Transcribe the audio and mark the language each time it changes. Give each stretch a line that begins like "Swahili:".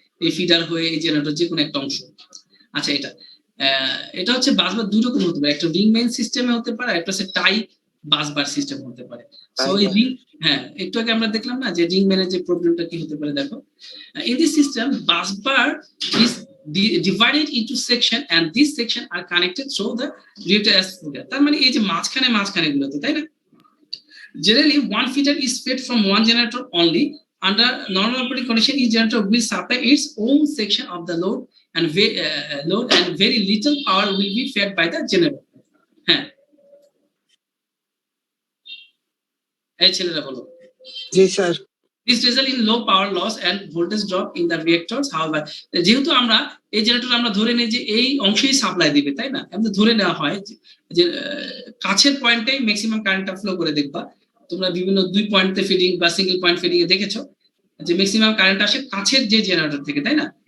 Bangla: এই ফিডার হয়ে এই জেনারেটর যে কোনো একটা অংশ। আচ্ছা, এটা হচ্ছে বাসবার দুই রকম হতে পারে, একটা রিং মেইন সিস্টেমে হতে পারে, একটা হচ্ছে টাই বাসবার সিস্টেম হতে পারে। সো এই রিং, হ্যাঁ একটু আগে আমরা দেখলাম না যে রিং মেইনের যে প্রবলেমটা কি হতে পারে, দেখো
English: in this system busbar is divided into section and these section are connected through the reactor as feeder।
Bangla: তার মানে এই যে মাঝখানে গুলোতে, তাই না?
English: Generally one feeder is fed from one generator only. Under normal operating condition, each generator will supply its own section of the load and very little power will be fed by the generator।
Bangla: হ্যাঁ, এই ছেলেরা বলো। জি sir.
English: This result in low power loss and voltage drop in the reactors.
Bangla: However, যেহেতু আমরা এই generator আমরা ধরে নেই যে এই অংশেই সাপ্লাই দিবে, তাই না? আমাদের ধরে নেওয়া হয় যে কাছের পয়েন্টেই ম্যাক্সিমাম কারেন্টটা ফ্লো করে। দেখবা তোমরা বিভিন্ন 2 পয়েন্টে ফিডিং বা সিঙ্গেল পয়েন্ট ফিডিং এ দেখেছো যে ম্যাক্সিমাম কারেন্ট আসে কাছের যে জেনারেটর থেকে, তাই না?